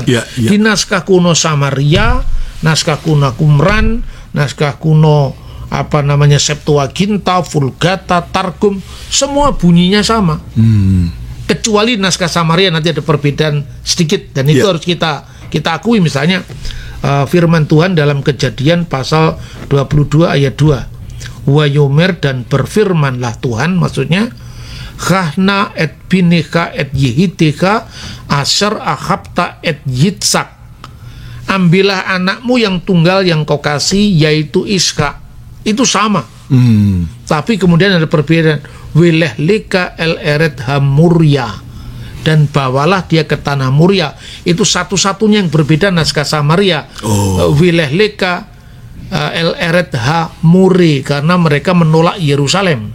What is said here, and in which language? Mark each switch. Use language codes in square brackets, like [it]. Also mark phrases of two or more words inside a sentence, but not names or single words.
[id] Di naskah kuno Samaria, naskah kuno Qumran, naskah kuno Septuaginta, Vulgata, Targum, semua bunyinya sama. Kecuali naskah Samaria nanti ada perbedaan sedikit, dan itu harus kita akui. Misalnya firman Tuhan dalam Kejadian pasal 22 ayat 2, [he] ויאמר, [id] dan berfirmanlah Tuhan, maksudnya [he] קח נא את בנך את יחידך אשר אהבת את יצחק, [id] ambillah anakmu yang tunggal yang kau kasih, yaitu Ishak. Itu sama. Tapi kemudian ada perbedaan, [he] ולך לך אל ארץ המוריה, [id] dan bawalah dia ke tanah Muria. Itu satu-satunya yang berbeda naskah Samaria. [he] ולך לך אל ארץ המורי, [id] karena mereka menolak Yerusalem.